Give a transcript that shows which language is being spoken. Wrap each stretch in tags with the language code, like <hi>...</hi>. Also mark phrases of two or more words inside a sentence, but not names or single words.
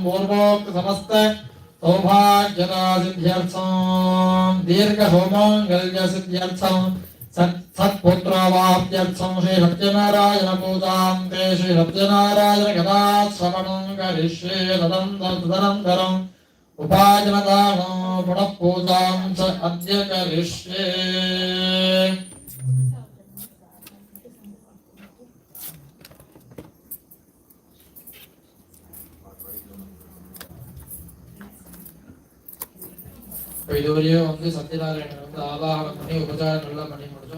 <sa>पूर्वोक्त समस्त सौभाग्यदा सिद्ध्यर्थं दीर्घसौमङ्गल्य सिद्ध्यर्थं सत्पुत्रवाप्त्यर्थं श्री सत्यनारायण पूजां ते श्री सत्यनारायण कदा श्रवणं करिष्ये तदनन्तरम् उपायनदानं पुनः पूजां च अद्य करिष्ये।</sa> <ta>இதுவரையும் சத்யநாராயணன் ஆவாகனம் பண்ணி உபச்சாரம் எல்லாம் பண்ணி முடிச்சோம்.</ta>